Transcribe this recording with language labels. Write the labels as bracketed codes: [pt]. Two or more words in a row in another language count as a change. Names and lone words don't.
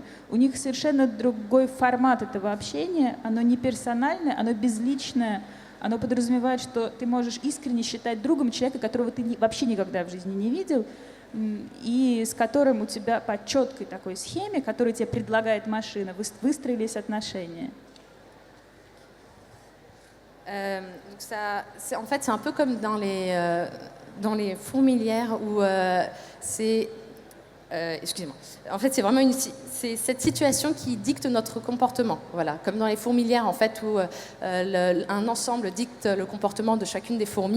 [ru] У них совершенно другой формат этого общения, оно не персональное, оно безличное, оно подразумевает, что ты можешь искренне считать другом человека, которого ты вообще никогда в жизни не видел, и с которым у тебя по четкой такой схеме, которую тебе предлагает машина, выстроились отношения. [fr] En fait, c'est un peu comme dans les fourmilières où c'est... excusez-moi. En fait, c'est vraiment c'est cette situation qui dicte notre comportement. Voilà, comme dans les fourmilières, en fait, où un ensemble dicte le comportement de chacune des fourmis.